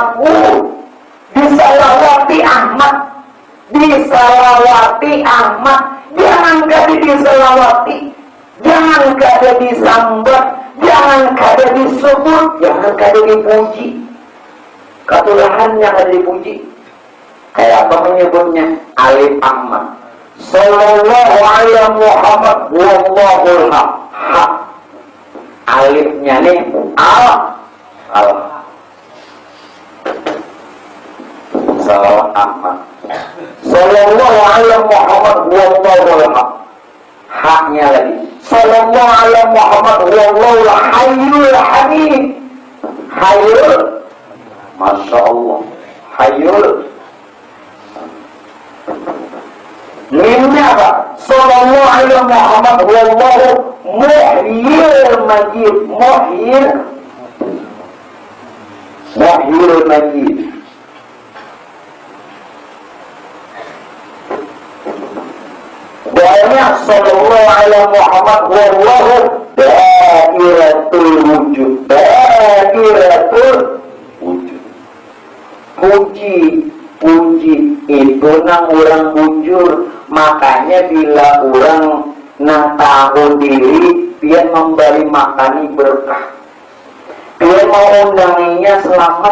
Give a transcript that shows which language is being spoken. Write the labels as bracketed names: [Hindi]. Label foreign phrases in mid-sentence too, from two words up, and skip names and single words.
[Banjar] Disalawati Ahmad. Disalawati Ahmad. Jangan kada disalawati, jangan kada disambat, jangan kada disebut, jangan kada dipuji. Ketulahan yang ada dipuji. Kayak apa menyebutnya? Alif Ahmad. [Arabic] صلى الله عليه محمد والله الحق. [Banjar] Alifnya nih al. [Arabic] صلى الله أحمد. صلى الله عليه محمد والله الحق. [Banjar] Haknya lagi. [Arabic] صلى الله عليه محمد والله الحي الحميد. Hayyul, ما شاء الله، الحي. [Banjar] Mimnya apa? [Arabic] صلى الله عليه محمد والله محيي المجيد. محيي المجيد. Banyak صلى الله عليه محمد والله دائرة الوجود. دائرة الوجود. [Banjar] Puji itu nang orang bujur. Makanya bila orang nang tahu diri, dia memberi makani berkah, dia mau undanginya selamat.